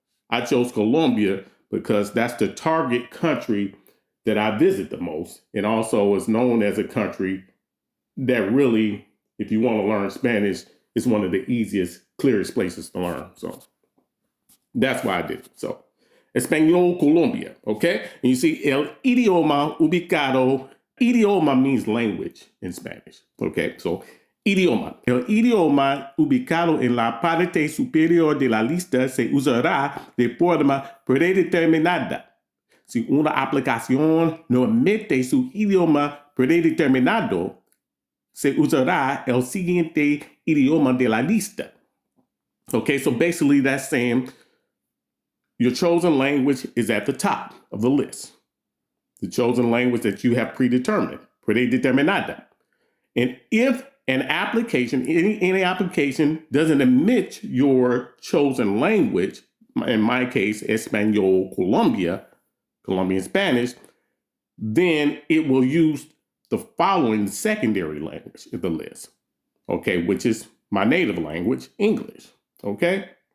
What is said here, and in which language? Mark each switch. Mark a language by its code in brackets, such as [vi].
[en] I chose Colombia because that's the target country that I visit the most. And also is known as a country that really, if you want to learn Spanish, is one of the easiest, clearest places to learn. So that's why I did it. So Espanol Colombia, okay? And you see [es] el idioma ubicado. [en] Idioma means language in Spanish, okay? So idioma. [es] El idioma ubicado en la parte superior de la lista se usará de forma predeterminada. Si una aplicación no emite su idioma predeterminado, se usará el siguiente idioma de la lista. [en] Okay, so basically that's saying your chosen language is at the top of the list. The chosen language that you have predetermined, predeterminada. And if an application, any application doesn't admit your chosen language, in my case, Espanol Colombia, Colombian Spanish, then it will use the following secondary language in the list, okay, which is my native language, English, okay?